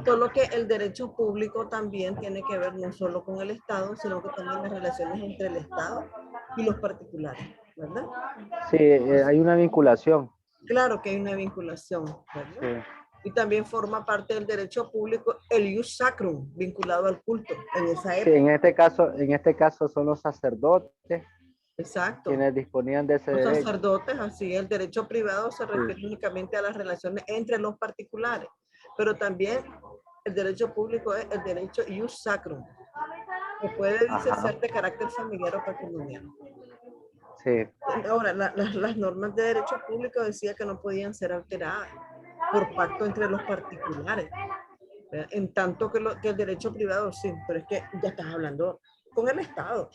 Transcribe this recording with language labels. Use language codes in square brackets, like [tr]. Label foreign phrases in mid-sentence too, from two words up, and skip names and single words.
[es] Solo que el derecho público también tiene que ver no solo con el Estado, sino que también las relaciones entre el Estado y los particulares, ¿verdad? Sí, hay una vinculación. Claro que hay una vinculación, ¿verdad? Sí. Y también forma parte del derecho público el [la] ius sacrum, [es] vinculado al culto en esa época. Sí, en este caso son los sacerdotes Exacto. quienes disponían de ese Los derecho. sacerdotes, así, el derecho privado se refiere únicamente a las relaciones entre los particulares, pero también el derecho público es el derecho [la] ius sacrum, [es] que puede ser de carácter familiar o patrimonial. Sí. Ahora, las normas de derecho público decía que no podían ser alteradas por pacto entre los particulares, ¿verdad? En tanto que el derecho privado sí, pero es que ya estás hablando con el Estado.